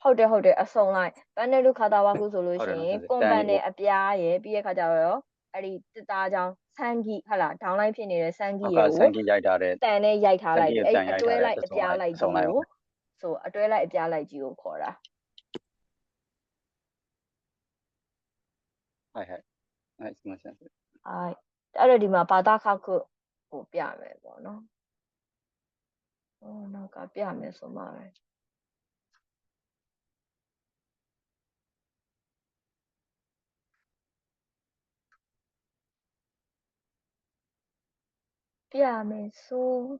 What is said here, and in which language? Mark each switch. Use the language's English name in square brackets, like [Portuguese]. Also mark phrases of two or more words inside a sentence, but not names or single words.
[Burmese] ဟုတ်တယ်အစုံလိုက်ပန်နယ်ရူခါတာဝါခုဆိုလို့ရှိရင်ကွန်ပန်နယ်အပြားရဲ့ပြီးရခါကြတော့အဲ့ဒီတသားချောင်းဆန်ဂီဟုတ်လားဒေါင်းလိုက်ဖြစ်နေတဲ့ဆန်ဂီရဲ့ကို ဆန်ဂီရိုက်ထားတဲ့ တန်နဲ့ရိုက်ထားလိုက်အဲ့အတွဲလိုက်အပြားလိုက်ကြီးကိုဆိုအတွဲလိုက်အပြားလိုက်ကြီးကိုခေါ်တာ [Japanese] はいすみません [Burmese] အဲ့တော့ဒီမှာဘာသာခခုကိုပြမယ်ပေါ့နော်နောက်ကပြမယ်ဆိုမှပဲပြမယ်ဆို